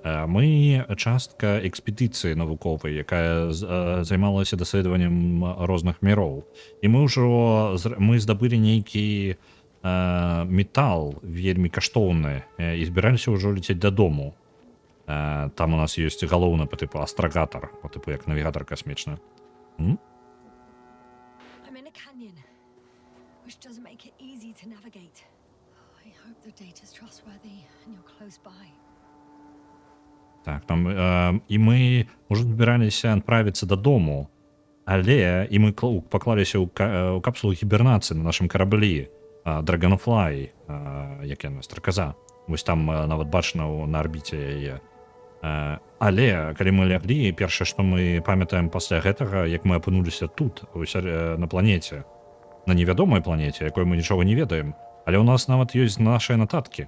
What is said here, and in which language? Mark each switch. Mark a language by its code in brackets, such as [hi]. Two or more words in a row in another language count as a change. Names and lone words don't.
[be] Мы частка экспедыцыі навуковай, якая займалася даследаваннем розных міроў. І мы здабылі нейкі метал вельмі каштоўны і збіраліся ўжо летець дадому. Там у нас ёсць галоўны па тыпу астрагатар, па тыпу як навігатар касмічны. [en] I'm in a canyon, which doesn't make it easy to navigate. I hope the data's trustworthy and you're close by. [be] Так, там і мы ўжо збіраліся адправіцца дадому, але і мы паклаліся ў капсулу гібернацыі на нашым караблі Dragonfly, як яна, страказа. Вось там нават бачна на арбіце яе. Але калі мы ляглі, першае, што мы памятаем пасля гэтага, як мы апынуліся тут, на планеце, на невядомай планеце, якой мы нічога не ведаем, але ў нас нават ёсць нашыя нататкі.